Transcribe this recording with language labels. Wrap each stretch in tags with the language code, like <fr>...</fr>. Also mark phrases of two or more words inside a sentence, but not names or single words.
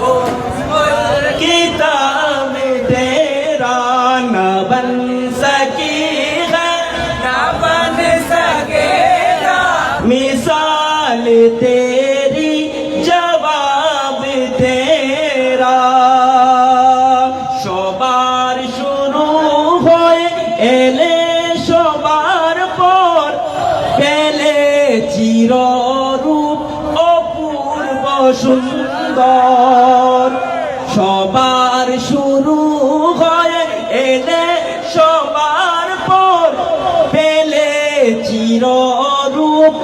<ur>کتاب تیرا نہ بن سکی ہے نہ بن سکے گا مثال تیری جواب تیرا</ur> <bn>সবার শুরু হয় এলে সবার পর পেলে চিররূপ অপূর্ব সুন্দর সবার শুরু হয় এলে সবার পর পেলে চিররূপ</bn>